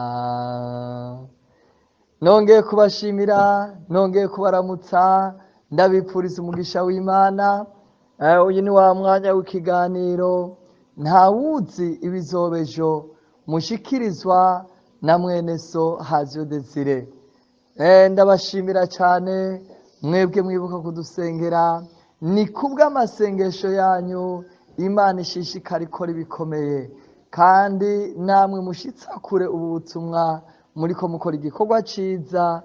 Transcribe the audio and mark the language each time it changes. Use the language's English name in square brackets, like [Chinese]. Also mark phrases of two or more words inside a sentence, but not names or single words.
[Rundi] Nongeye kubashimira, nongeye kubaramutsa, ndabipfuriza umugisha w'Imana. Uyu ni wa mwanya w'ikiganiro ntawuzi ibizobejo, mushikirizwa na mwene so Hazio Desire. Ndabashimira cyane mwebwe mwibuka kudusengera. Ni kubw'amasengesho yanyu Imana ishishikara ikora ibikomeye, kandi namwe mushitsa kure ubu butumwa muriko mukora igikorwa ciza.